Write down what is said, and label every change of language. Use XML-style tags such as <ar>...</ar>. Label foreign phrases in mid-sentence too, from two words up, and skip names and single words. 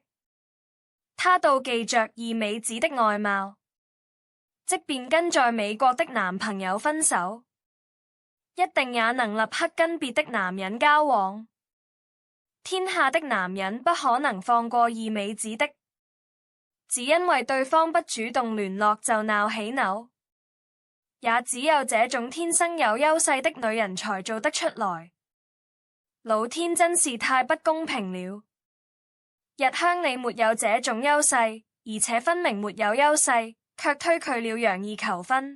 <zh>她妒忌着二美子的外貌，即便跟在美國的男朋友分手，一定也能立刻跟別的男人交往。天下的男人不可能放過二美子的，只因為對方不主動聯絡就鬧起扭，也只有這種天生有優勢的女人才做得出來。老天真是太不公平了。日香里沒有這種優勢，而且分明沒有優勢，卻推拒了楊怡求婚。</zh>